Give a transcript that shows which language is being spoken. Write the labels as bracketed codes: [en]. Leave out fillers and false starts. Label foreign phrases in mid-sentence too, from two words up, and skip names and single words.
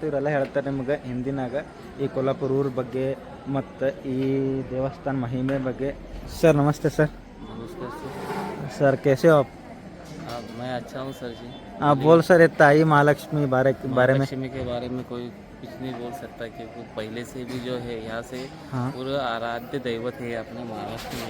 [kn] ಇವರೆಲ್ಲ ಹೇಳ್ತಾರೆ ನಿಮ್ಗೆ ಹಿಂದಿನಾಗ ಈ ಕೊಲ್ಲಾಪುರ ಊರ ಬಗ್ಗೆ ಮತ್ತು ಈ ದೇವಸ್ಥಾನ ಮಹಿಮೆ ಬಗ್ಗೆ. [hi] सर नमस्ते सर। नमस्कार सर कैसे हो आप? मैं अच्छा हूँ सर जी। आप बोल सर ताई महालक्ष्मी बारे में। महालक्ष्मी के बारे में कोई कुछ नहीं बोल सकता, क्योंकि पहले से भी जो है यहाँ से हाँ पूरा आराध्य दैवत है अपने महाराष्ट्र में।